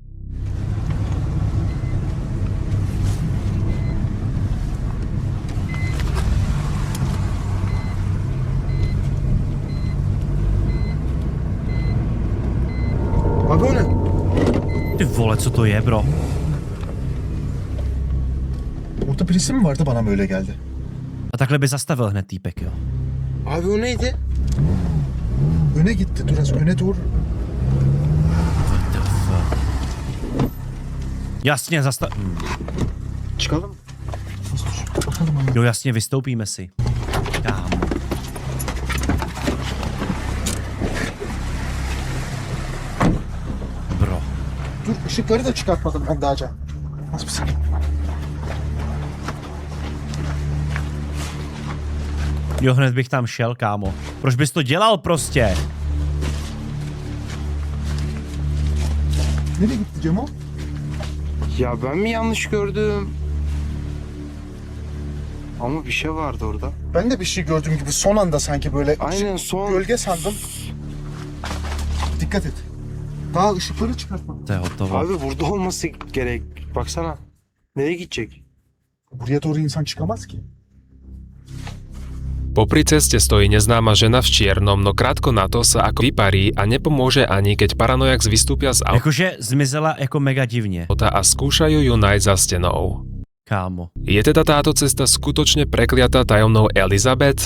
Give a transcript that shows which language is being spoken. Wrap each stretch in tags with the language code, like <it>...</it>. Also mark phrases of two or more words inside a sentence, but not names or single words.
<cs>Vagone. Ty vole, co to je, bro?</cs> <tr>Orada birisi mi vardı bana mı öyle geldi?</tr> <cs>A takhle by zastavil hned týpek, jo.</cs> <tr>Abi o neydi? Öne gitti dur az öne dur.</tr> <en>What the fuck?</en> <cs>Jasně,</cs> <tr>Çıkalım. Bakalım abi.</tr> <cs>Jo, jasně, vystoupíme si. Kámo. Bro.</cs> <tr>Dur ışıkları da çıkartmadım ben daha önce. Az bir saniye.</tr> <cs>Jo, hned bych tam šel, kámo. Proč bys to dělal prostě?</cs> <tr>Nereye gitti Cemo? Ya ben mi yanlış gördüm? Ama bir şey vardı orada. Ben de bir şey gördüğüm gibi son anda sanki böyle Aynen son. gölge sandım. Dikkat et. Daha ışıkları çıkartma.</tr> <cs>To je hotovo.</cs> <tr>Abi burada olması gerek. Baksana. Nereye gidecek? Buraya doğru insan çıkamaz ki.</tr> <sk>Popri ceste stojí neznáma žena v čiernom, no krátko na to sa ako vyparí a nepomôže ani, keď paranojax vystúpia z</sk> <cs>Jakože zmizela jako mega divně.</cs> <sk>auta a skúšajú ju nájsť za stenou.</sk> <cs>Kámo.</cs> <sk>Je teda táto cesta skutočne prekliatá tajomnou Elizabeth?</sk>